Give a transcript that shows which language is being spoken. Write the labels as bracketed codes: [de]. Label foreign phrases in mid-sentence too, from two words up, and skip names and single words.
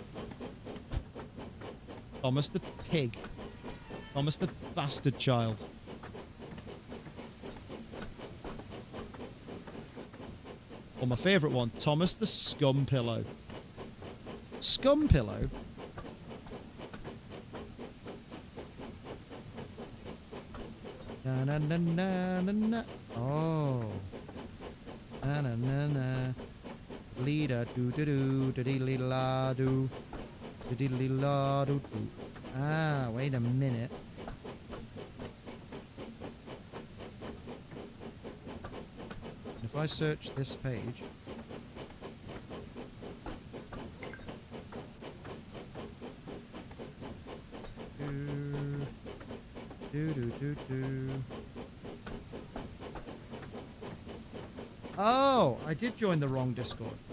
[en] Thomas the pig. Thomas the bastard child. Or my favourite one, Thomas the scum pillow. Scum pillow? Na na na na na na. Oh. Na na na na. Leada do do do do dee la do. Do dee la do do. Ah, wait a minute. If I search this page. Oh, I did join the wrong Discord.